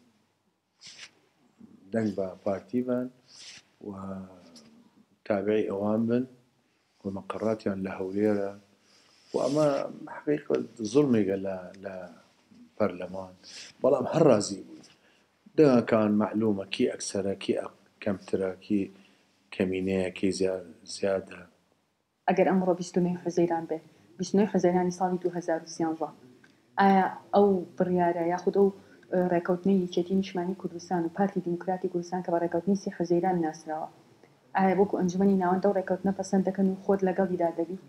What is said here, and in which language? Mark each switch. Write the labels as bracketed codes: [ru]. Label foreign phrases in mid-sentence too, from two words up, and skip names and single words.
[ckb] دەنگ بە پارتی بن و تابعی ئەوان بن و مەقەڕاتیان لە هەولێرە و ئەمە حقیقت زوڵمێکە لە پەرلەمان بەڵام هەر ڕازی بوون دەنگەکان معلومە کی ئەکسەرە کی کەمترە کی کەمینەیە کی زیادە ئەگەر ئەمڕۆ 29 حوزەیران بێ 29 حوزەیرانی ساڵی 2013 ئایا ئەو بڕیارە یاخود ئەو ڕێکەوتنی یەکێتی نیشتمانی کوردستان و پارتی دیموکراتی کوردستان کە بە ڕێکەوتنی 30 حوزەیران ناسراوە ئایا بۆکو ئەنجومەنی ناوەندە و ڕێکەوتنە پەسەند دەکەن و خۆت لەگەڵیدا دەبیت؟